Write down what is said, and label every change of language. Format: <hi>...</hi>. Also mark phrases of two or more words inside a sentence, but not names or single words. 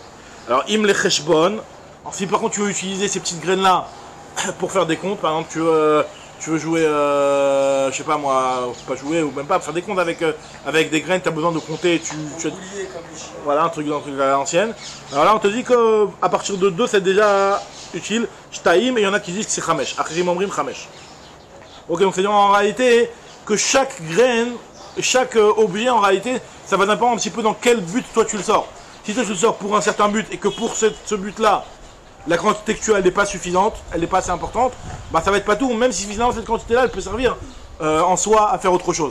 <fr>Alors</fr> <he>אם לחשבון,</he> <fr>alors si par contre tu veux utiliser ces petites graines là pour faire des comptes, par exemple tu veux jouer, je sais pas moi, pas jouer ou même pas faire des comptes avec des graines, tu as besoin de compter, voilà un truc à l'ancienne. Alors là on te dit que à partir de 2 c'est déjà utile, shtaim, et il y en a qui disent que c'est chamesh,</fr> <he>אחרים אומרים חמש.</he> <fr>Ok, donc c'est dire en réalité que chaque graine, chaque objet en réalité, ça va dépendre un petit peu dans quel but toi tu le sors. Si toi tu le sors pour un certain but et que pour ce but là, la quantité que tu as, elle n'est pas suffisante, elle n'est pas assez importante, bah ça va être pas tout, même si finalement cette quantité-là, elle peut servir en soi à faire autre chose.</fr>